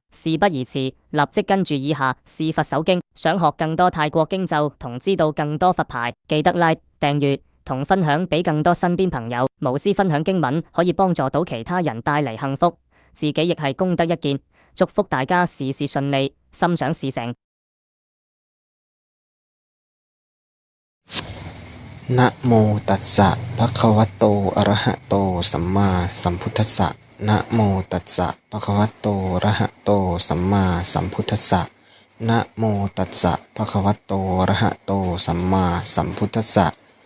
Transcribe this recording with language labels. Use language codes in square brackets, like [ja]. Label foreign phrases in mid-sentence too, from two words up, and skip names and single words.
[yue] 事不宜遲，立即跟住以下是佛手經。想學更多泰國經咒同知道更多佛牌，記得 like、訂閱同分享俾更多身邊朋友。無私分享經文可以幫助到其他人，帶嚟幸福，自己亦係功德一件。祝福大家事事順利，心想事成。 [pi] นะโมตัสสะภะคะวะโตอะระหะโตสัมมาสัมพุทธัสสะนะโมตัสสะภะคะวะโตอะระหะโตสัมมาสัมพุทธัสสะนะโมตัสสะภะคะวะโตอะระหะโตสัมมาสัมพุทธัสสะ